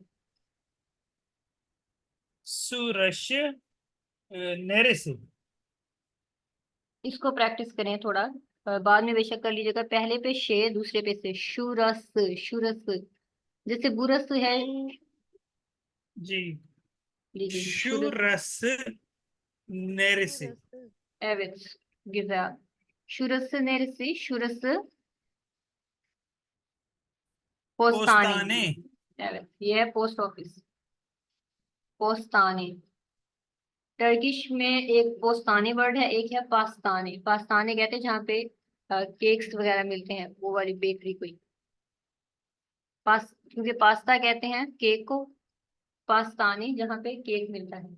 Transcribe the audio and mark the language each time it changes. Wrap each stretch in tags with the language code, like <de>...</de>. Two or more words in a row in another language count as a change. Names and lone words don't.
<tr>şurası neresi.</tr> <hi>इसको प्रैक्टिस करें थोड़ा, बाद में बेशक कर लीजिएगा। पहले पे शे, दूसरे पे से, शुरस, शुरस। जैसे बुरस है, जी। लीजिए शुरस।</hi> <tr>şurası neresi? Şurası. Evet, güzel. Şurası neresi? Şurası postane. Postane। Evet,</tr> <hi>ये है</hi> <en>post office.</en> <hi>पोस्ताने। टर्किश में एक पोस्ताने वर्ड है, एक है पास्ताने। पास्ताने कहते हैं जहाँ पे केक्स वगैरह मिलते हैं, वो वाली बेकरी कोई। क्योंकि पास्ता कहते हैं केक को, पास्ताने जहाँ पे केक मिलता है।</hi>